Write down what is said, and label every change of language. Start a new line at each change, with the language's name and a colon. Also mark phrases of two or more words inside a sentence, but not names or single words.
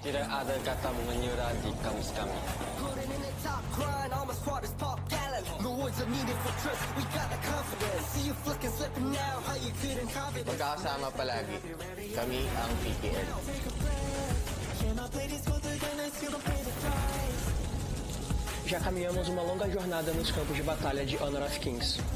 Indonesian: ada kata menyerah di kamus kami.
Filipino: Magkakasama palagi. Kami ang PKL.
Portuguese: Já caminhamos uma longa jornada nos campos de batalha de Honor of Kings.